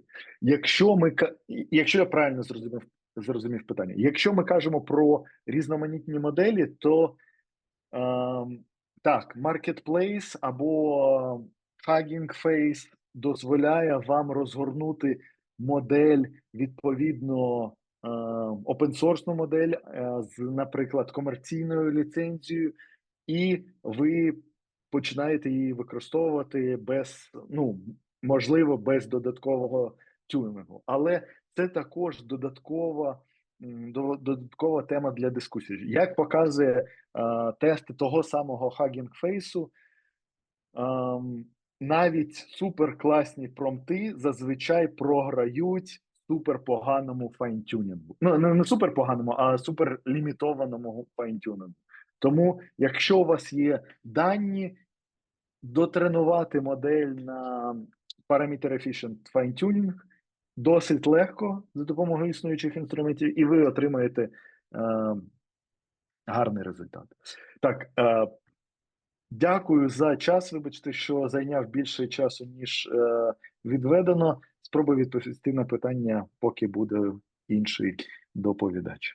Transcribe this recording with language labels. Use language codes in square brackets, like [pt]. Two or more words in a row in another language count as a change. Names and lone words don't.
[uk] Якщо я правильно зрозумів питання, якщо ми кажемо про різноманітні моделі, то так, Marketplace або Hugging Face дозволяє вам розгорнути модель, відповідно, open-source модель з, наприклад, комерційною ліцензією, і ви починаєте її використовувати можливо, без додаткового тюнінгу. Але це також додаткова додаткова тема для дискусії. Як показує тести того самого Hugging Face, навіть суперкласні промпти зазвичай програють суперпоганому файнтюнінгу. Ну, не суперпоганому, а суперлімітованому файнтюнінгу. Тому, якщо у вас є дані, дотренувати модель на [en] parameter efficient fine-tuning [uk] досить легко за допомогою існуючих інструментів, і ви отримаєте гарний результат. Так, дякую за час. Вибачте, що зайняв більше часу, ніж відведено. Спробую відповісти на питання, поки буде інший доповідач.